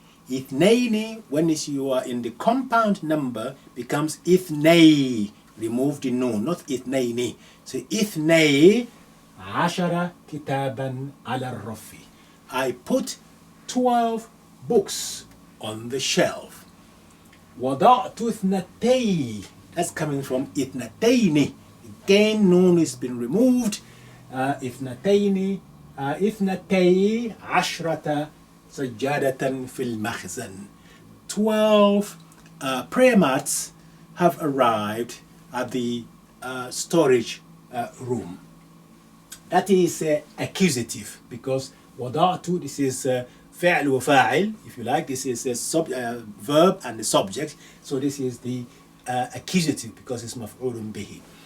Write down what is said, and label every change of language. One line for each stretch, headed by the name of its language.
English: Ithnayni, when you are in the compound number, becomes ithnay. Remove the noun, not ithnayni. So ithnay عشر كتابا على الرف. I put 12 books on the shelf.
Arabic: وضعت اثنتي.
English: That's coming from اثنتين. Again, noun has been removed.
Arabic: اثنتين اثنتي عشرة سجادة في المخزن.
English: 12 prayer mats have arrived at the storage room. That is accusative because وضعت, this is فعل وفاعل, if you like. This is a verb and the subject. So this is the accusative because it's مفعول به.